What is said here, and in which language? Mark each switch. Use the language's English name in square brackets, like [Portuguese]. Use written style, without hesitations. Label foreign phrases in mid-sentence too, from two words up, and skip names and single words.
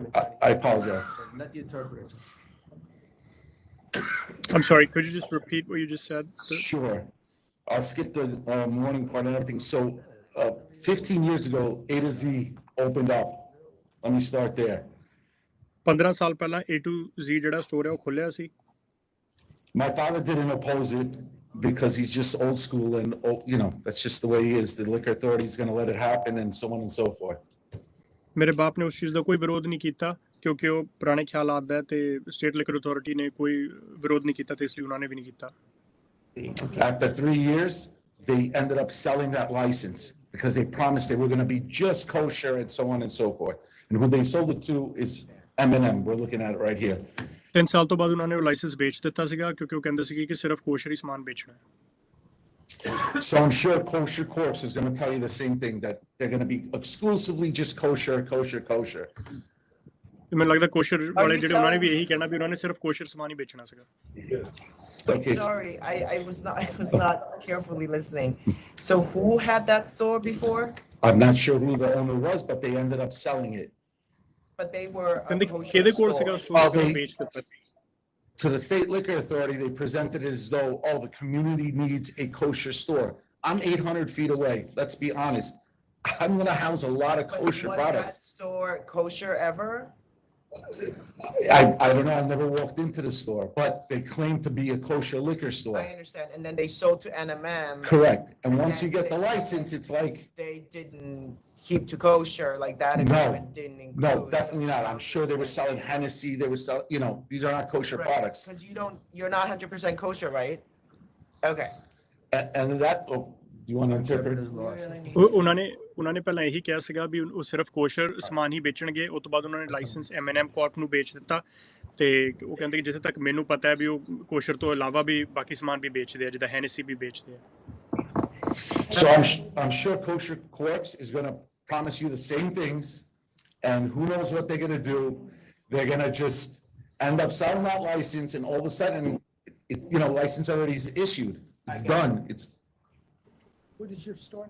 [English] I apologize. Let the interpreter. I'm sorry, could you just repeat what you just said? Sure. I'll skip the morning part and everything. So 15 years ago, A to Z opened up. Let me start there. [Punjabi] 15 ਸਾਲ ਪਹਿਲਾਂ A to Z ਜਿਹੜਾ ਸਟੋਰ ਹੈ ਉਹ ਖੁੱਲਿਆ ਸੀ [English] My father didn't oppose it because he's just old school and, that's just the way he is. The liquor authority is going to let it happen and so on and so forth. [Punjabi] ਮੇਰੇ ਬਾਪ ਨੇ ਉਸ ਚੀਜ਼ ਦਾ ਕੋਈ ਵਿਰੋਧ ਨਹੀਂ ਕੀਤਾ ਕਿਉਂਕਿ ਉਹ ਪੁਰਾਣੇ ਖਿਆਲਾਤ ਦਾ ਹੈ ਤੇ ਸਟੇਟ ਲਿਕਰ ਅਥਾਰਟੀ ਨੇ ਕੋਈ ਵਿਰੋਧ ਨਹੀਂ ਕੀਤਾ ਤੇ ਇਸ ਲਈ ਉਹਨਾਂ ਨੇ ਵੀ ਨਹੀਂ ਕੀਤਾ [English] After 3 years, they ended up selling that license because they promised they were going to be just kosher and so on and so forth. And who they sold it to is M&M. We're looking at it right here. [Punjabi] 3 ਸਾਲ ਤੋਂ ਬਾਅਦ ਉਹਨਾਂ ਨੇ ਉਹ ਲਾਇਸੈਂਸ ਵੇਚ ਦਿੱਤਾ ਸੀਗਾ ਕਿਉਂਕਿ ਉਹ ਕਹਿੰਦੇ ਸੀਗੇ ਕਿ ਸਿਰਫ ਕੋਸ਼ਰ ਹੀ ਸਮਾਨ ਵੇਚਣਾ ਹੈ [English] So I'm sure Kosher Corks is going to tell you the same thing, that they're going to be exclusively just kosher, kosher, kosher. [Punjabi] ਤੇ ਮੈਨੂੰ ਲੱਗਦਾ ਕੋਸ਼ਰ ਵਾਲੇ ਜਿਹੜੇ ਉਹਨਾਂ ਨੇ ਵੀ ਇਹੀ ਕਹਿਣਾ ਵੀ ਉਹਨਾਂ ਨੇ ਸਿਰਫ ਕੋਸ਼ਰ ਸਮਾਨ ਹੀ ਵੇਚਣਾ ਸੀਗਾ [English] Okay. Sorry, I was not carefully listening. So who had that store before? I'm not sure who the owner was, but they ended up selling it. But they were a [Punjabi] ਕਹਿੰਦੇ [English] kosher [Punjabi] ਕਿਹਦੇ ਕੋਲ ਸੀਗਾ [English] store. [Punjabi] ਸਟੋਰ [English] Okay. [Punjabi] ਵੇਚ ਦਿੱਤਾ [English] To the State Liquor Authority, they presented it as though, the community needs a kosher store. I'm 800 feet away. Let's be honest. I'm going to house a lot of kosher Was that products. store kosher ever? I don't know. I've never walked into the store, but they claim to be a kosher liquor store. I understand. And then they sold to NMM. Correct. And once you get the license, it's like, They didn't keep to kosher, like that agreement didn't include. no, definitely not. I'm sure they were selling Hennessy. They were selling, these are not kosher products. Because you're not 100% kosher, right? Okay. And that, do you want to interpret it? [Punjabi] ਉਹਨਾਂ ਨੇ ਪਹਿਲਾਂ ਇਹੀ ਕਿਹਾ ਸੀਗਾ ਵੀ ਉਹ ਸਿਰਫ ਕੋਸ਼ਰ ਸਮਾਨ ਹੀ ਵੇਚਣਗੇ ਉਸ ਤੋਂ ਬਾਅਦ ਉਹਨਾਂ ਨੇ ਲਾਇਸੈਂਸ M&M ਕਾਰਪ ਨੂੰ ਵੇਚ ਦਿੱਤਾ ਤੇ ਉਹ ਕਹਿੰਦੇ ਕਿ ਜਿੱਥੇ ਤੱਕ ਮੈਨੂੰ ਪਤਾ ਹੈ ਵੀ ਉਹ ਕੋਸ਼ਰ ਤੋਂ ਇਲਾਵਾ ਵੀ ਬਾਕੀ ਸਮਾਨ ਵੀ ਵੇਚਦੇ ਆ ਜਿੱਦਾਂ ਹੈਨੇਸੀ ਵੀ ਵੇਚਦੇ ਆ [English] So I'm sure Kosher Corks is going to promise you the same things, and who knows what they're going to do. They're going to just end up selling that license, and all of a sudden, license already is issued. It's done. It's What is your store?